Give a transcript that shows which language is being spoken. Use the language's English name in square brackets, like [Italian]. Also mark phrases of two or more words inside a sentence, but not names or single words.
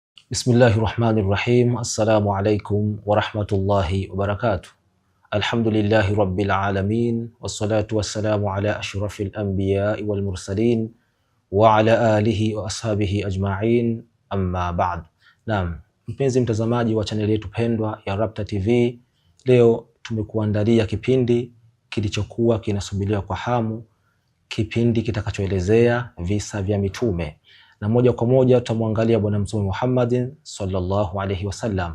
[Arabic] بسم الله الرحمن الرحيم. السلام عليكم ورحمة الله وبركاته. الحمد لله رب العالمين، والصلاة والسلام على أشرف الأنبياء والمرسلين وعلى آله وأصحابه أجمعين، أما بعد. [Swahili] Naam, mpenzi mtazamaji wa chaneli yetu pendwa ya Rabta TV, leo tumekuandalia kipindi kilichokuwa kinasubiriwa kwa hamu, kipindi kitakachoelezea visa vya mitume, na moja kwa moja tutamwangalia bwana Mtume Muhammadin [Arabic] صلى الله عليه وسلم.